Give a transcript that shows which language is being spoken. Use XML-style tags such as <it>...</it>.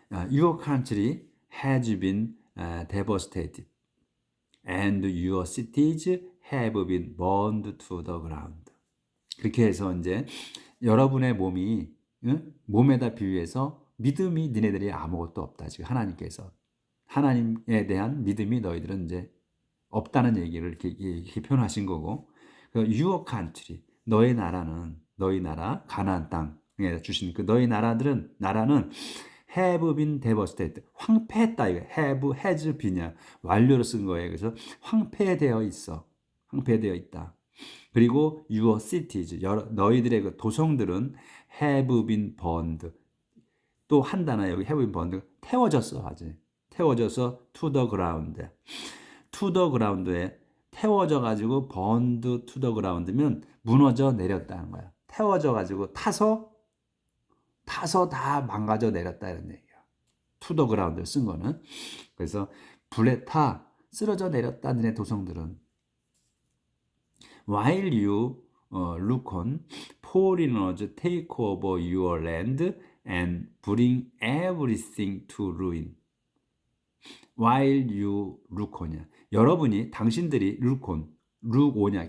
<en>Your country has been devastated, and your cities have been burned to the ground.</en> <ko>그렇게 해서 이제 여러분의 몸에다 비유해서 믿음이 너희들이 아무것도 없다. 지금 하나님에 대한 믿음이 너희들은 이제 없다는 얘기를 이렇게 표현하신 거고, Your country, 너희 나라 가나안 땅에 주신 그 너희 나라는 have been devastated. 황폐했다. 이거 have, has been 이야. 완료로 쓴 거예요. 그래서 황폐되어 있다. 그리고 your cities, 너희들의 그 도성들은 have been burned. 또 한 단어 여기 have been burned. 태워졌어. 하지.</ko> <en>태워져서 to the ground.</en> <ko>to the ground 에 태워져 가지고 burned to the ground 면 무너져 내렸다는 거야. 태워져 가지고 타서 다 망가져 내렸다 이런 얘기야. to the ground 를 쓴 거는. 그래서 불에 타 쓰러져 내렸다 너네 도성들은.</ko> <en>While you look on, foreigners take over your land and bring everything to ruin. While you look on이야. 당신들이 look on이야.</en>